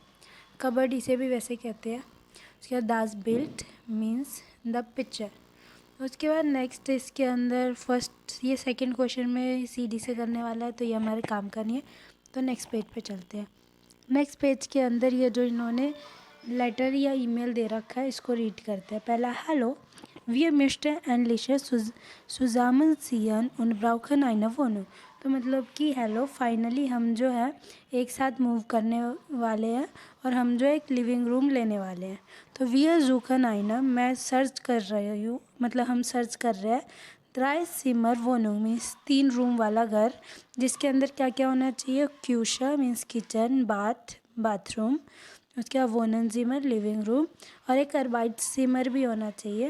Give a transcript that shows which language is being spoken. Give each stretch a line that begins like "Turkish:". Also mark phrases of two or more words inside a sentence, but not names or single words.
Hindi: कबर्ड इसे भी वैसे कहते हैं। उसके बाद
German: das Bild
English: means the picture.
Hindi: उसके बाद नेक्स्ट इसके अंदर फर्स्ट ये
English: second question
Hindi: में सीडी से करने वाला है, तो ये हमारे काम का नहीं है। तो
English: next page
Hindi: पे चलते हैं।
English: next page
Hindi: के अंदर ये जो इन्होंने लेटर या ईमेल दे रखा है इसको रीड करते हैं।
German: पहला हेलो wir möchten endlich zusammenziehen und brauchen eine Wohnung।
Hindi: तो मतलब कि हेलो फाइनली हम जो है एक साथ मूव करने वाले हैं और हम जो एक
English: living room
Hindi: लेने वाले हैं। तो
German: wir suchen eine
Hindi: मैं सर्च कर रही हूँ, मतलब हम सर्च कर रहे हैं।
German: drei Zimmer Wohnung
Hindi: मीन्स 3 रूम वाला घर जिसके अंदर क्या क्या होना चाहिए।
English: क्यूशा means kitchen, bathroom.
Hindi: उसके बाद
German: Wohn Zimmer
English: living room
Hindi: और एक
German: Arbeit Zimmer
Hindi: भी होना चाहिए।